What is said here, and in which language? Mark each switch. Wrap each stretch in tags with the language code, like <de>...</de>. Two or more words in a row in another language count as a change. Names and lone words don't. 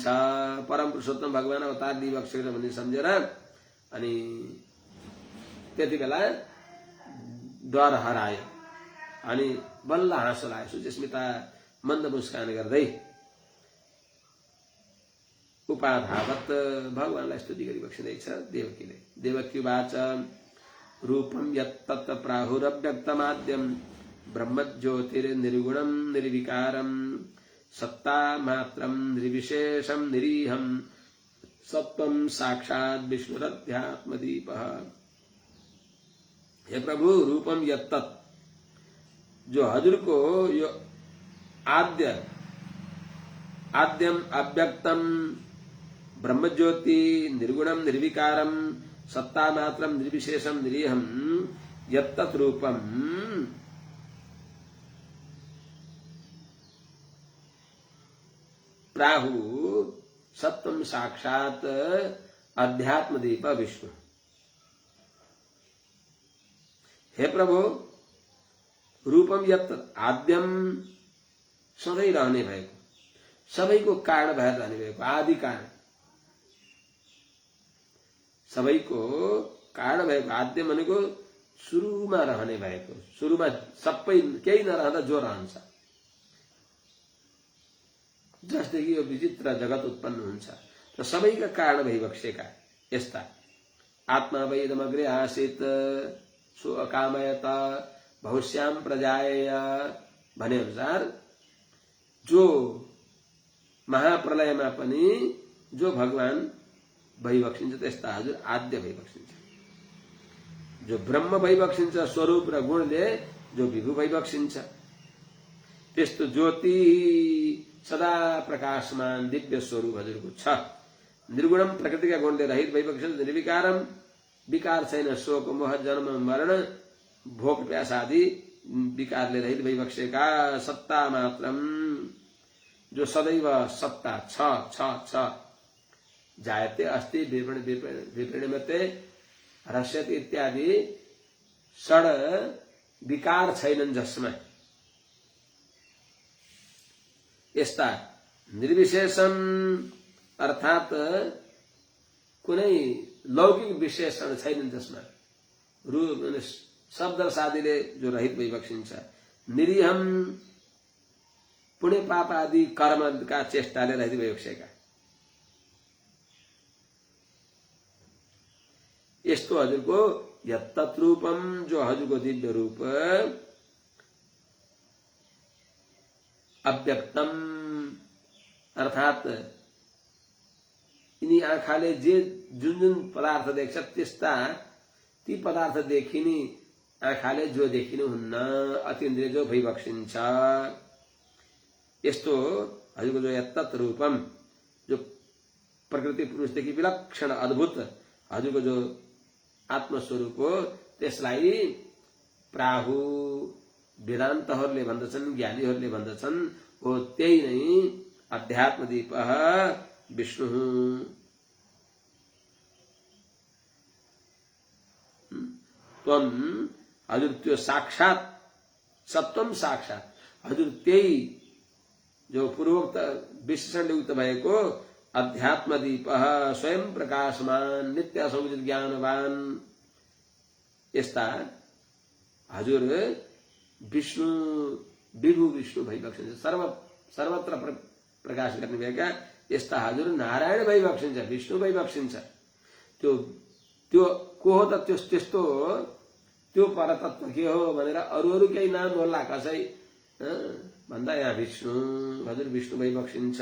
<ne>परम पुरुषोत्तम भगवान अवतार दिइबक्सेर भन्ने सम्झेर अनि त्यति बेला डर हरायो अनि बल्ल हाँसो लाग्यो। सुचिस्मिता मन्द मुस्कान गर्दै उपाधावत भगवानलाई स्तुति गरिबक्सिँदैछ देवकीले।</ne> <sa>देवकीवाच रूपम यत्तत् प्राहुरव्यक्तमाद्यम ब्रह्मज्योतिर्निर्गुणं निर्विकारं सत्तामात्रं निर्विशेषं निरीहं सत्वं साक्षात् विष्णुरध्यात्मदीपः।</sa> <ne>हे प्रभु,</ne> <sa>रूपम यत्तत्,</sa> <ne>जो हजुर को यो</ne> <sa>आद्यम अव्यक्तम ब्रह्मज्योति निर्गुणम निर्विकारम सत्तामात्रम निर्विशेषम निरीहम यत्तत् रूपम प्राहु सत्वम साक्षात अध्यात्मदीप विष्णु।</sa> <ne>हे प्रभु,</ne> <sa>रूपम यत्तत् आद्यम</sa> <ne>सधैँ रहने भएको, सबैको कारण भएर रहने भएको, आदि कारण सबैको कारण भएको। आद्य भनेको सुरुमा रहने भएको, सुरुमा सबै केही नरहँदा जो रहन्छ। जसदेखि यो विचित्र जगत उत्पन्न हुन्छ र सबैका कारण भइबक्सेका यस्ता आत्मा</ne> <sa>वैदमग्रे आसीत् सो अकामयत भविष्याम प्रजाय</sa> <ne>भने अनुसार जो महाप्रलयमा पनि जो भगवान भइबक्सिन्छ त्यस्ता हजुर आद्य भइबक्सिन्छ। जो ब्रह्म भइबक्सिन्छ स्वरूप र गुणले जो विभु भइबक्सिन्छ, त्यस्तो ज्योति सदा प्रकाशमान दिव्य स्वरूप हजुरको छ। निर्गुणम प्रकृतिका गुणले रहित भइबक्सिन्छ, निर्विकारम विकार छैन, शोक मोह जन्म मरण भोग प्यास आदि विकारले रहित भइबक्सेका सत्ता मात्रम, जो सदैव सत्ता छ</ne> <sa>जायते अस्ति विपरिणमते रहस्यति</sa> <ne>इत्यादि षड विकार छैनन् जसमा, यस्ता निर्विशेषण अर्थात कुनै लौकिक विशेषण छैनन् जसमा, रूप शब्द आदिले जो रहित भइबक्सिन्छ। निरीहम पुण्य पाप आदि कर्मका चेष्टाले रहित भइबक्सेका। यस्तो हजुरको</ne> <sa>यत्तत् रूपम,</sa> <ne>जो हजुरको दिव्य रूप अव्यक्तम अर्थात यिनी आँखाले जे जुन जुन पदार्थ देख्छ त्यस्ता ती पदार्थ देखिने आँखाले जो देखिनुहुन्न, अतीन्द्रिय जो भइबक्सिन्छ। यस्तो हजुरको जो</ne> <sa>यत्तत् रूपम,</sa> <ne>जो प्रकृति पुरुषदेखि विलक्षण अद्भुत हजुरको जो आत्मस्वरूप हो, त्यसलाई प्राहु वेदान्तहरूले भन्दछन्, ज्ञानीहरूले भन्दछन्, हो त्यही नै अध्यात्मदीप विष्णु। त्वम हजुर त्यो साक्षात सत्वम साक्षात हजुर त्यही जो पूर्वोक्त विशेषण युक्त भएको अध्यात्मदीप स्वयं प्रकाशमान नित्य समुचित ज्ञानवान, यस्ता हजुर विष्णु विभु विष्णु भइबक्सिन्छ। सर्वत्र प्रकाश गर्ने भएका यस्ता हजुर नारायण भइबक्सिन्छ, विष्णु भइबक्सिन्छ। त्यो त्यो को हो त? त्यस्तो त्यो परतत्व के हो भनेर अरू केही नाम होला कसै भन्दा यहाँ विष्णु, हजुर विष्णु भइबक्सिन्छ।</ne>